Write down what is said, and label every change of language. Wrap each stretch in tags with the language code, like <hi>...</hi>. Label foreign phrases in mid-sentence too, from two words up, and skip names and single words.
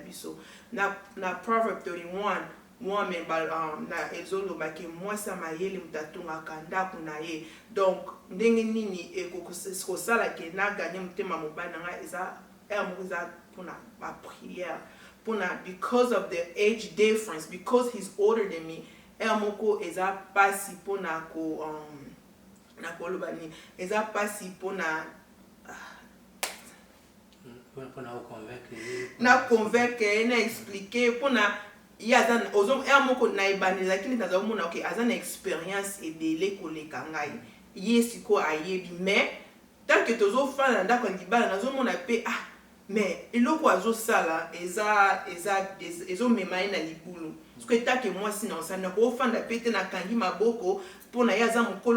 <ln>biso na Proverbe 31 moi-même na ezoloba ke mwasi amayele moto atongaka ndako na ye donc ndenge nini ekosala ke naganye motema mobali na ngai eza moko eza mpona bapriere mpona</ln> <en>because of the age difference because he's older than me</en> <ln>moko eza pasi mpona na koloba nini eza pasi mpona na convaincre na expliquer mpona ye aza moko na ebandeli lakini naza komona ok aza na expérience ebele koleka ngai ye sikoyo ayebi</ln> <fr>mais tant que</fr> <ln>tozofanda na ndako ya libala nazomona mpe mais eloko azosala ezomema ye na libulu soki etake mwasi na osali nakofanda mpe te nakangi maboko mpona ye aza mokolo</ln>